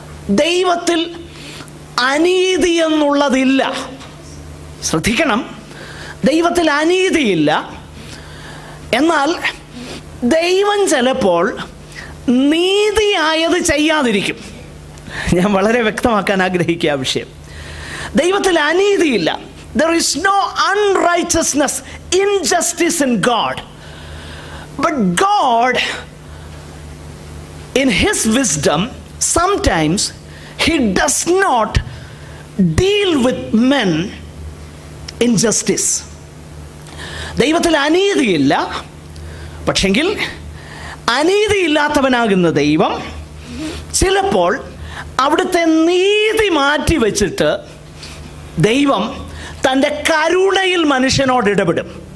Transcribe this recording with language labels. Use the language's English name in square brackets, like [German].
[Malayalam] ദൈവത്തിൽ അനീതി എന്നുള്ളതില്ല. ശ്രദ്ധിക്കണം, ദൈവത്തിൽ അനീതിയില്ല. എന്നാൽ ദൈവം ചിലപ്പോൾ നീതിയായത് ചെയ്യാതിരിക്കും. ഞാൻ വളരെ വ്യക്തമാക്കാൻ ആഗ്രഹിക്കുക ആ വിഷയം. ദൈവത്തിൽ അനീതിയില്ല. [English] There is no unrighteousness, injustice in God. But God, in His wisdom, sometimes He does not deal with men in justice. [Malayalam] ദൈവത്തിൽ അനീതിയില്ല, പക്ഷെങ്കിൽ അനീതിയില്ലാത്തവനാകുന്ന ദൈവം ചിലപ്പോൾ അവിടുത്തെ നീതി മാറ്റി വച്ചിട്ട് ദൈവം തൻ്റെ കരുണയിൽ മനുഷ്യനോട് ഇടപെടും.